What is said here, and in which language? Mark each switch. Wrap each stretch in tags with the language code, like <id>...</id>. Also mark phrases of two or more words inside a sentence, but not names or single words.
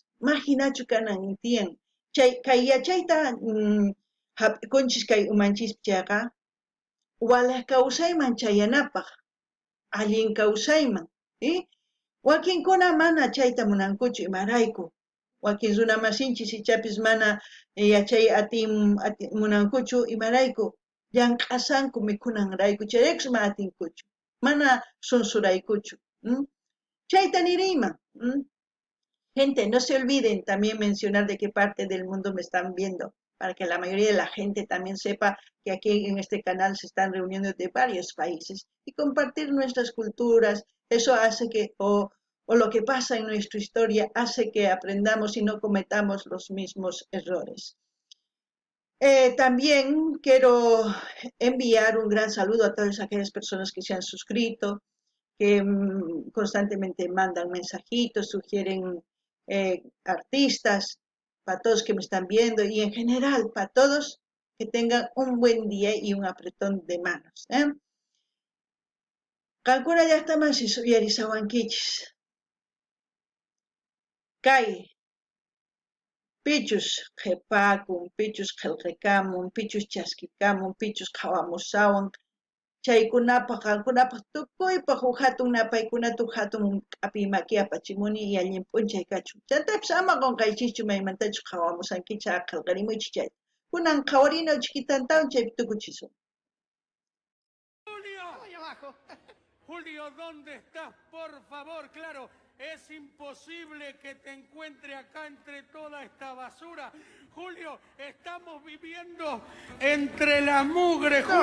<qu>Imaginachu kanan tiyan. Kay yachayta hap'ikunchis kay umanchispichaqa, walay kawsayman chayanapaq, allin kawsayman, wakinkuna mana chayta munankuchu imarayku, wakin runamasinchis ichapis mana yachay munankuchu imarayku, llank'asanku mikhunanrayku, chayraykus mana atinkuchu, mana sunsuraykuchu. Chayta niriyman.</qu> <es>Gente, no se olviden también mencionar de qué parte del mundo me están viendo, para que la mayoría de la gente también sepa que aquí en este canal se están reuniendo de varios países y compartir nuestras culturas. Eso hace que, o lo que pasa en nuestra historia, hace que aprendamos y no cometamos los mismos errores. También quiero enviar un gran saludo a todas aquellas personas que se han suscrito, que constantemente mandan mensajitos, sugieren artistas, para todos que me están viendo y en general para todos que tengan un buen día y un apretón de manos.</es> <qu>Kankuna llaqtaman yarisawankichis. Kay pichus qhipakun, pichus qillqikamun, pichus chaskikamun, pichus qhawamusawan, chaykunapaq qankunapaq tukuypaq hatun napaykunata hatun k'api maki apachimuni y allin p'unchay kachun. Chantapis ama qunqaychischu maymantachu qhawamusankichá qillqarimuychis chayta. Kunan qhawarino chiquitantawan chaypi tukuchisun.</qu> <es>Julio, ¿dónde estás? Por favor, claro, es imposible que te encuentre acá entre toda esta basura. Julio, estamos viviendo entre la mugre, Julio.</es>